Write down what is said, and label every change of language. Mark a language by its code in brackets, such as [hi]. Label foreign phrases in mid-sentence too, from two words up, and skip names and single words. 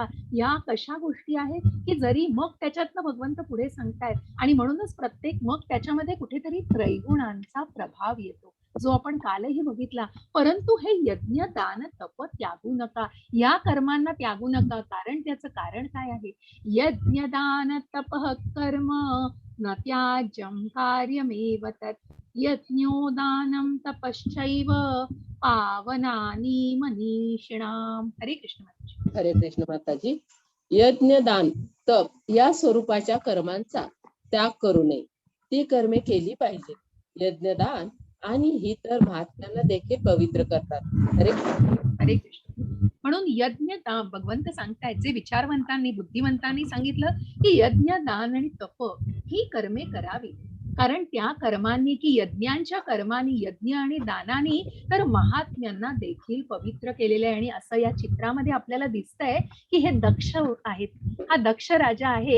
[mr] या कशा गोष्टी आहेत की जरी मग त्याच्यातनं भगवंत पुढे सांगतायत आणि म्हणूनच प्रत्येक मग त्याच्यामध्ये कुठेतरी त्रैगुणांचा प्रभाव येतो, जो आपण कालही बघितला. परंतु हे यज्ञ दान तप त्यागू नका, या कर्मांना त्यागू नका. कारण त्याचं कारण काय आहे, [sa] यज्ञ दान तप कर्म न त्याज्यं कार्यमेव तत् यज्ञो दानं तपश्चैव पावनानि मनीषिणाम. [mr] हरे कृष्ण माताजी. हरे कृष्ण माताजी. यज्ञ दान तप या स्वरूपाच्या कर्मांचा त्याग करू नये, ती कर्मे केली पाहिजे. यज्ञदान आणि ही तर महात्म्यांना देखील पवित्र करतात. हरे हरे कृष्ण. म्हणून यज्ञ दान भगवंत सांगतायत, जे विचारवंतांनी बुद्धिवंतांनी सांगितलं की यज्ञ दान आणि तप ही कर्मे करावी. कारण त्या कर्मांनी की यज्ञांच्या कर्मांनी, यज्ञ आणि दानानी तर महात्म्यांना देखील पवित्र केलेले आहे. आणि असं या चित्रामध्ये आपल्याला दिसतंय की हे दक्ष आहेत, हा दक्ष राजा आहे.